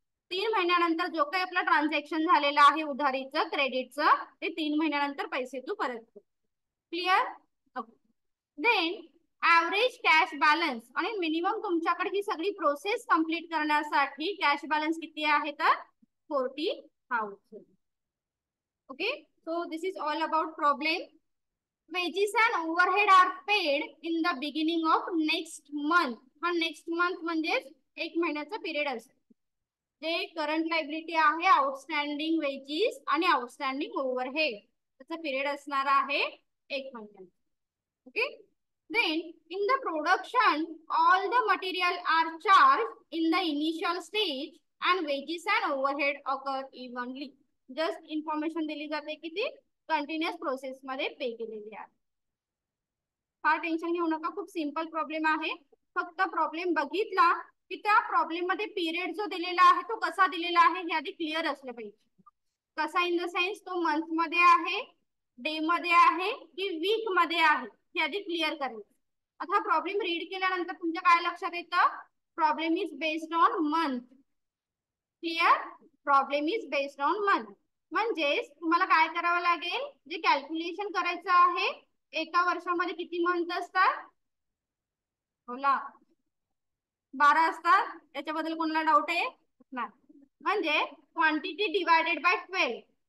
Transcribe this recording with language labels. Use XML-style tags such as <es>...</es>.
<mr>3 महिन्यानंतर जो काही आपला ट्रान्झॅक्शन झालेला आहे उधारीचं क्रेडिटचं ते 3 महिन्यानंतर पैसे तू परत कर. Clear?</mr> <en>then average cash balance,</en> <mr>आणि मिनिमम तुमच्याकडे ही सगळी प्रोसेस कंप्लीट करण्यासाठी कॅश बॅलन्स किती आहे तर 40,000.</mr> <en>Okay, so this is all about problem. Wages and overhead are paid in the beginning of next month.</en> <mr>हा नेक्स्ट मंथ म्हणजे 1 महिन्याचा पिरियड असतो. जे करंट लायबिलिटी आहे आउटस्टँडिंग वेजेस आणि आउटस्टँडिंग ओव्हरहेड, त्याचा पिरियड असणार आहे 1 महिन्याचा. Okay.</mr> <en>Then in the production all the material are charged in the initial stage and wages and overhead occur evenly.</en> <mr>Just information दिली जाते की ती कंटिन्युअस प्रोसेस मध्ये पे केलेली आहे. फार टेन्शन घेऊ नका, खूप सिंपल प्रॉब्लेम आहे. फक्त प्रॉब्लेम बघितला की त्या प्रॉब्लेम मध्ये पिरियड जो दिलेला आहे तो कसा दिलेला आहे हे आधी क्लिअर असलं पाहिजे. कसा</mr> <en>in the sense</en> <mr>तो मंथ मध्ये आहे, डे मध्ये आहे की वीक मध्ये आहे हे आधी क्लिअर करायचं. आता प्रॉब्लेम रीड केल्यानंतर तुमच्या काय लक्षात येतं?</mr> <en>Problem is based on month. Clear? Problem is based on month</en> <mr>म्हणजेच तुम्हाला काय करावं लागेल? जे कॅल्क्युलेशन करायचं आहे एका वर्षामध्ये किती मंथ असतात? बोला. 12 असतात. याच्याबद्दल कोणाला डाऊट आहे? नाही. म्हणजे</mr> <en>Quantity divided by 12.</en>